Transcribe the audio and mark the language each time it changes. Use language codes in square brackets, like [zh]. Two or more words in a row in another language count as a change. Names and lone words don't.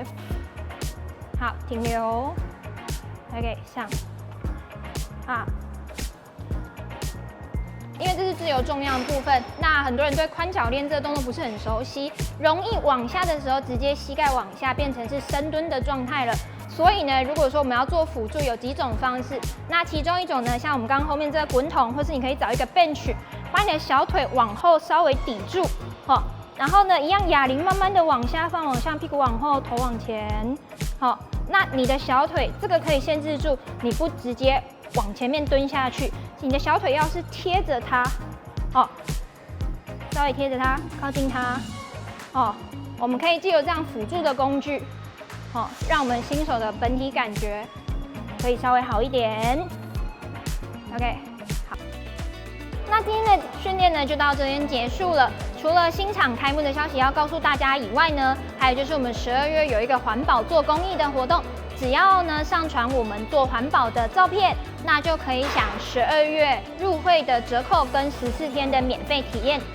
[zh] 好，停留 ，OK， 上，啊，因為這是自由重量的部分，那很多人对髖鉸鏈这個動作不是很熟悉，容易往下的時候直接膝蓋往下變成是深蹲的狀態了。所以呢，如果說我們要做輔助，有幾種方式，那其中一種呢，像我們剛剛後面這個滾筒，或是你可以找一個 bench，把你的小腿往後稍微抵住，哦，然後呢，一樣啞鈴慢慢的往下放，往下，屁股往後，頭往前。好，那你的小腿這個可以限制住，你不直接往前面蹲下去，你的小腿要是貼着它，哦，稍微貼着它，靠近它，哦，我們可以藉由這樣輔助的工具，哦，讓我們新手的本體感覺可以稍微好一點。OK， 好，那今天的訓練呢就到這邊結束了。除了新場開幕的消息要告訴大家以外呢，還有就是我們12月有一個環保做公益的活動，只要呢上傳我們做環保的照片，那就可以享12月入會的折扣跟14天的免費體驗。